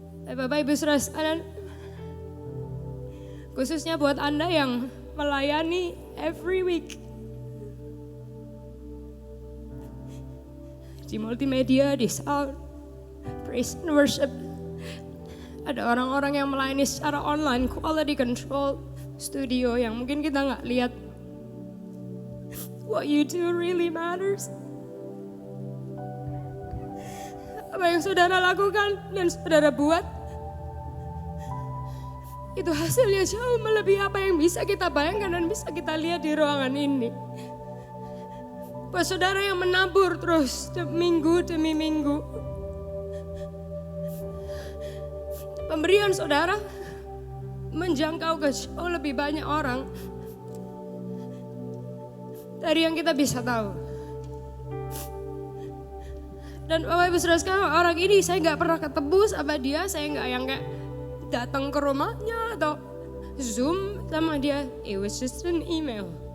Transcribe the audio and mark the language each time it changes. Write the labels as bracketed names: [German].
[Indonesian] Bapak Ibu Saudara sekalian, khususnya buat Anda yang melayani [English] every week [Indonesian] di multimedia, di sound, [English] praise and worship. [Indonesian] Ada orang-orang yang melayani secara online, quality control studio yang mungkin kita nggak lihat. [English] What you do really matters. [Indonesian] Apa yang saudara lakukan dan saudara buat, itu hasilnya jauh melebihi apa yang bisa kita bayangkan dan bisa kita lihat di ruangan ini. Buat saudara yang menabur terus minggu demi minggu, pemberian saudara menjangkau ke jauh lebih banyak orang dari yang kita bisa tahu. Dan Bapak Ibu Saudara sekalian, orang ini saya nggak pernah ketemu sama dia, saya nggak yang kayak datang ke rumahnya atau [English] Zoom [Indonesian] sama dia, [English] it was just an email.